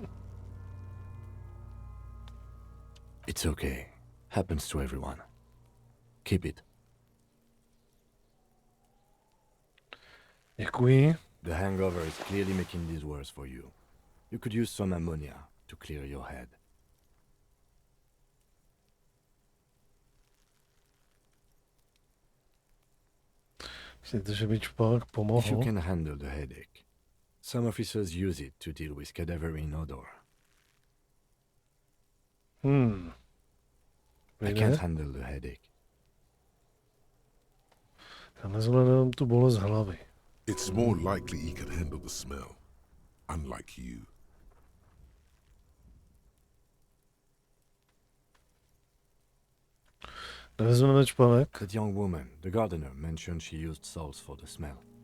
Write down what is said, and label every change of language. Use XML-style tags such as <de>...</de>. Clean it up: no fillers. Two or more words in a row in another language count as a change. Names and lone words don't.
<en>It's okay. Happens to everyone. Keep it.</en> <cs>Děkuji.</cs> <en>The hangover is clearly making this worse for you. You could use some ammonia to clear your head.</en> <cs>Myslíte, že by čpák pomohl?</cs> <en>If you can handle the headache. Some officers use it to deal with cadaverine odor. I can't handle the headache.</en> <cs>Já nezvládám tu bolest hlavy.</cs> <en>It's more likely he can handle the smell, unlike you.</en> <cs>Nevezmeme čpanek?</cs> <en>That young woman, the gardener, mentioned she used salts for the smell.</en>